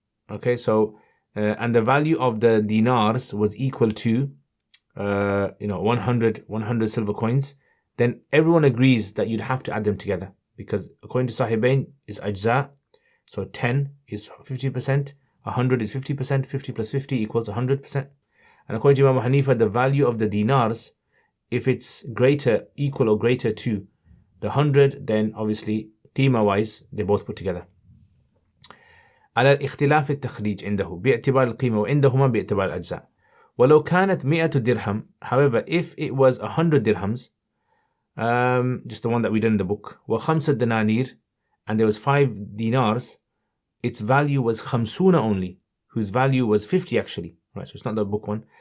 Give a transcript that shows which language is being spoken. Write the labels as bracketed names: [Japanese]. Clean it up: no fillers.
[English] Okay, so and the value of the dinars was equal to 100 silver coins, then everyone agrees that you'd have to add them together, because according to Sahibain is ajza, so 10 is 50%, 100 is 50%, 50 plus 50 equals 100%. And according to Imam Hanifa, the value of the dinars, if it's equal or greater to the 100, then obviously qima wise they both put together. [Arabic] على الاختلاف التخريج عنده باعتبار القيمة وعندهما باعتبار الأجزاء. ولو كانت 100 درهم, [English] however, if it was 100 dirhams, just the one that we did in the book, [Arabic] وخمسة دنانير, [English] and there was 5 dinars, its value was 50 only, whose value was 50 actually, right? So it's not the book one.